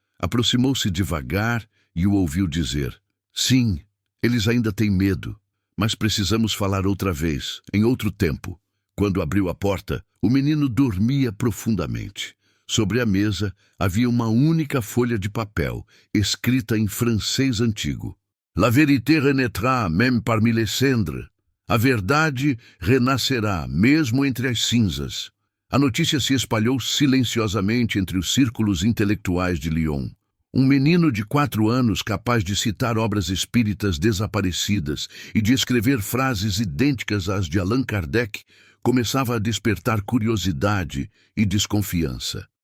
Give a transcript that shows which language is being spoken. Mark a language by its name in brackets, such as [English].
[Portuguese] Aproximou-se devagar e o ouviu dizer: "Sim, eles ainda têm medo, mas precisamos falar outra vez, em outro tempo." Quando abriu a porta, o menino dormia profundamente. Sobre a mesa havia uma única folha de papel, escrita em francês antigo. [French] La vérité renaîtra même parmi les cendres. [Portuguese] A verdade renascerá, mesmo entre as cinzas. A notícia se espalhou silenciosamente entre os círculos intelectuais de Lyon. Um menino de 4 anos capaz de citar obras espíritas desaparecidas e de escrever frases idênticas às de Allan Kardec começava a despertar curiosidade e desconfiança.